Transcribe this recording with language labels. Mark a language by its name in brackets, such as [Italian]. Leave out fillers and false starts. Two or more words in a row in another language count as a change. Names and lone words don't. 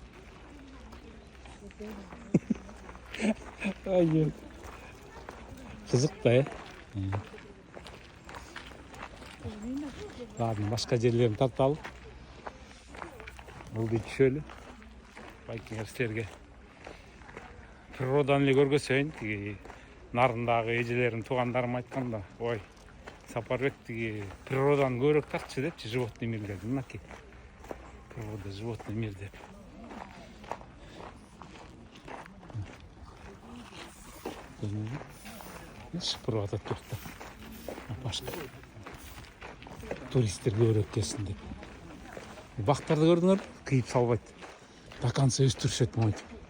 [Kyrgyz] Ай, кызык да, Ладно, башка жерлерин тарталы. Бул дейт шөлү. Байкиңер силерге природаны эле көргөзөйүн. Тиги нарындагы эжелерим, туугандарым айтканда, ой, Сапарбек тиги природаны көбүрөөк тартчы депчи, [Russian] животный мир [Kyrgyz] деп. Мынакей. Природа, [Russian] животный мир [Kyrgyz] деп. Шыпырып атат жакта. Башка туристтер көбүрөөк келсин деп. Бактарды көрдүңөр, кыйып салбайт. [Russian] До конца [Kyrgyz] өстүрүшөт монтип.